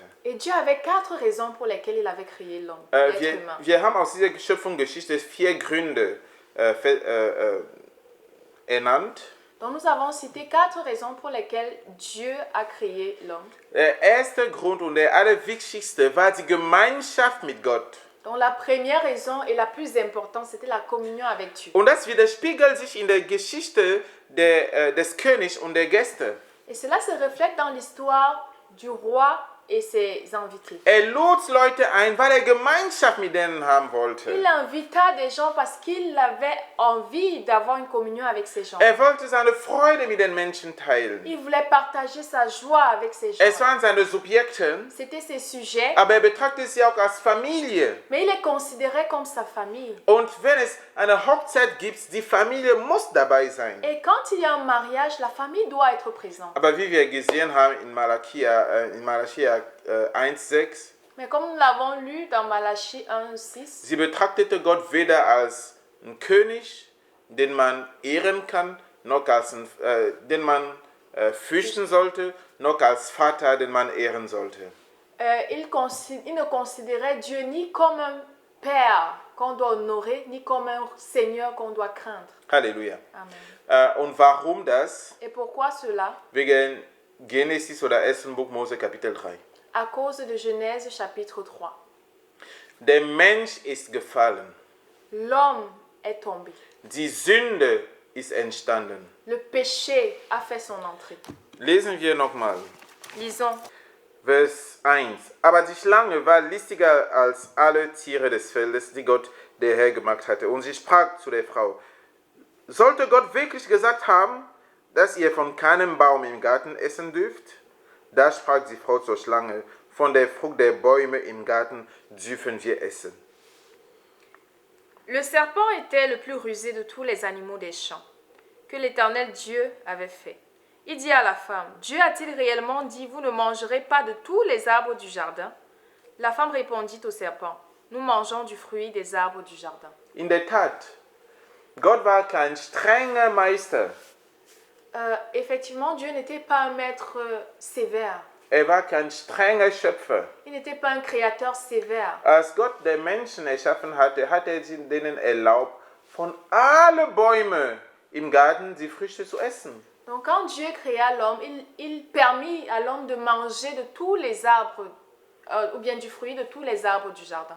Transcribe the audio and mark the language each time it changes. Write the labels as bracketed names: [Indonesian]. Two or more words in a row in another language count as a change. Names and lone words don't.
[French] Et Dieu avait 4 raisons pour lesquelles il avait créé l'homme, l'être humain. [German] Wir haben aus dieser Schöpfungsgeschichte 4 Gründe ernannt. [French] Donc nous avons cité 4 raisons pour lesquelles Dieu a créé l'homme. [German] Der erste Grund und der allerwichtigste war die Gemeinschaft mit Gott. [French] Donc la première raison et la plus importante, c'était la communion avec Dieu. [German] Und das widerspiegelt sich in der Geschichte des Königs und der Gäste. [French] Et cela se reflète dans l'histoire du roi et ses invités. [German] Er lud Leute ein, weil er Gemeinschaft mit denen haben wollte. [French] Il invita des gens parce qu'il avait envie d'avoir une communion avec ces gens. [German] Er wollte seine Freude mit den Menschen teilen. [French] Il voulait partager sa joie avec ces gens. [German] Es waren seine Subjekte, [French] C'était ses sujets, [German] aber er betrachtete sie auch als Familie. [French] mais il les considérait comme sa famille. [German] Und wenn es eine Hochzeit gibt, die Familie muss dabei sein. [French] Et quand il y a un mariage, la famille doit être présente. [German] Aber wie wir gesehen haben in Malachia 1,6, [French] Mais comme nous l'avons lu dans Malachie 1,6, [German] sie betrachtete Gott weder als einen König, den man ehren kann, noch als den man fürchten sollte, noch als Vater, den man ehren sollte. [French] Il ne considérait Dieu ni comme un père qu'on doit honorer, ni comme un Seigneur qu'on doit craindre. [German] Halleluja. Amen. Und warum das? [French] Et pourquoi cela? [German] Wegen Genesis oder 1. Buch Mose Kapitel 3. [French] À cause de Genèse chapitre 3. [German] Der Mensch ist gefallen. [French] L'homme est tombé. [German] Die Sünde ist entstanden. [French] Le péché a fait son entrée. [German] Lesen wir nochmal. [French] Lisons. [German] Vers 1. Aber die Schlange war listiger als alle Tiere des Feldes, die Gott der Herr gemacht hatte. Und sie sprach zu der Frau, sollte Gott wirklich gesagt haben, dass ihr von keinem Baum im Garten essen dürft? Da sprach die Frau zur Schlange, von der Frucht der Bäume im Garten dürfen wir essen. [French] Le serpent était le plus rusé de tous les animaux des champs que l'Éternel Dieu avait fait. Il dit à la femme, Dieu a-t-il réellement dit, vous ne mangerez pas de tous les arbres du jardin? La femme répondit au serpent, nous mangeons du fruit des arbres du jardin. [German] In der Tat, Gott war kein strenger Meister. [French] Effectivement, Dieu n'était pas un maître sévère. [German] War kein strenger Schöpfer. [French] Il n'était pas un créateur sévère. [German] Als Gott den Menschen erschaffen hatte, hat denen erlaubt, von allen Bäumen im Garten die Früchte zu essen. [French] Donc quand Dieu créa l'homme, il permit à l'homme de manger de tous les arbres, ou bien du fruit de tous les arbres du jardin.